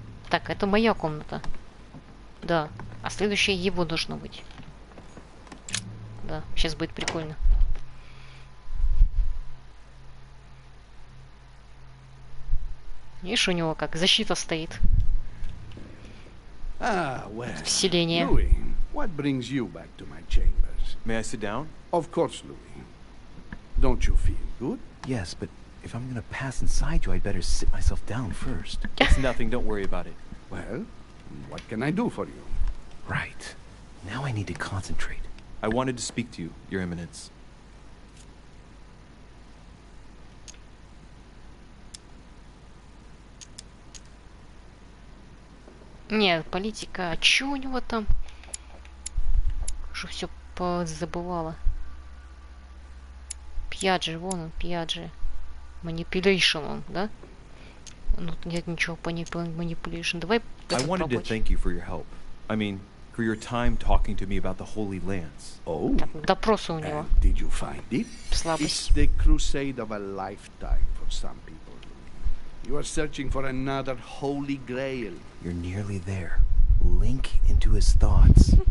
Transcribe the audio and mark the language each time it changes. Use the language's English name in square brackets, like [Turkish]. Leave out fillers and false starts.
[Russian] Так, это моя комната. Да. А следующее его должно быть. Да, сейчас будет прикольно. Видишь, у него как защита стоит. [English] Well, [Russian] Вселение. [English] Louis, what brings you back to my chambers? May I sit down? Of course, Louis. Don't you feel good? Yes, but if I'm gonna pass inside you, I'd better sit myself down first. It's nothing, don't worry about it. Well, what can I do for you? Right. Now I need to concentrate. I wanted to speak to you, Your Eminence. [Russian] Нет, политика. А чё у него там? Уже все позабывала. Пьяджи, вон он, Пьяджи. Manipulation он, да? Ну, нет ничего по manipulation. Давай [English] I wanted to thank you for your help. I mean, for your time talking to me about the Holy Lands. Oh, [Russian] Допросы у него. [English] and did you find it? It's [Russian] Слабость. [English] the crusade of a lifetime for some people, You are searching for another holy grail. You're nearly there. Link into his thoughts.